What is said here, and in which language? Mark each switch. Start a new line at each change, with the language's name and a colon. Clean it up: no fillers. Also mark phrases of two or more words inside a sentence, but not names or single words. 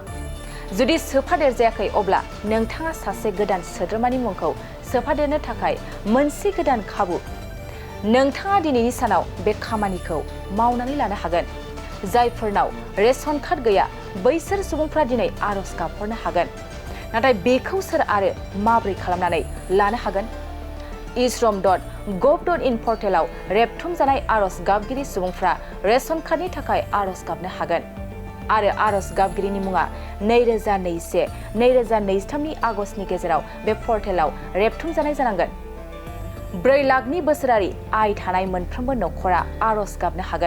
Bodo: जुदि सोफादेरजायाखै अब्ला नोंथाङा सासे गोदान सोद्रोमानि मुंखौ सोफादेरनो थाखाय मोनसे गोदान खाबु। नोंथाङा दिनैनि सानाव बे खामानिखौ मावनानै लानो हागोन। जायफोरनाव रेशन कार्ड गैया बैसोर सुबुंफ्रा दिनै आरज गाबहरनो हागोन। नाथाय बेखौ सोर आरो माबोरै खालामनानै लानो हागोन? isrom.gov.in पर्टेलाव रेबथुमजानाय आरज गाबगिरि सुबुंफ्रा रेशन कार्डनि थाखाय आरज गाबनो हागोन। आरो आरज गाबगिरिनि मुङा 2021-2023 नि आगस्तनि गेजेराव बे पर्टेलाव रेबथुमजानाय जानांगोन। 4 लाखनि बोसोरारि आय थानाय मोनफ्रोमबो नखरा आरज गाबनो हागोन।